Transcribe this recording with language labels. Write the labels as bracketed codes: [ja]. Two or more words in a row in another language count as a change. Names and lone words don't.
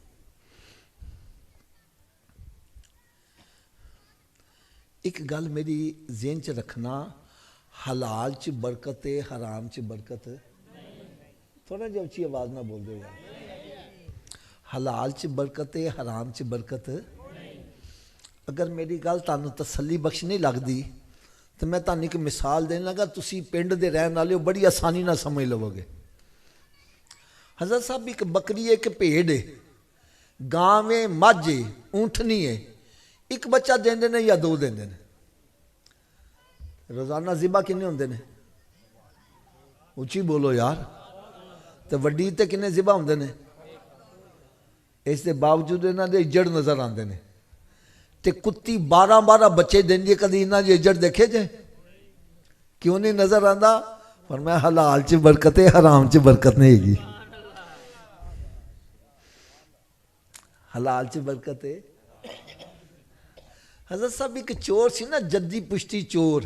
[pa] ایک گل میری ذہن چ رکھنا, حلال چ برکت ہے, حرام چ برکت. تھوڑا جی اچھی آواز نہ بول دو یار. حلال چ برکت ہے, حرام چ برکت. اگر میری گل تانوں تسلی بخش نہیں لگتی تو میں تانوں ایک مثال دینا لگا, تسی پنڈ دے رہن والے ہو, بڑی آسانی نہ سمجھ لو گے. حضرت صاحب ایک بکری ہے, ایک بھیڑ ہے, گاں ہے, مجھ ہے, اونٹنی ہے, ایک بچہ دیندے نے یا دو دیندے نے. روزانہ ذبح کنے ہوندے نے؟ اچھی بولو یار. تو وڈی تے کنے ذبح ہوندے نے؟ اس دے باوجود انہاں دے اجڑ نظر آندے نے. تے کتی 12 بچے دیندی, کدی انہاں دے اجڑ دیکھے جے؟ کیوں نہیں نظر آندا؟ فرمایا حلال چ برکت ہے, حرام چ برکت نہیں ہے گی. حلال چ برکت ہے. حضرت صاحب ایک چور سی نا, جدی پشتی چور.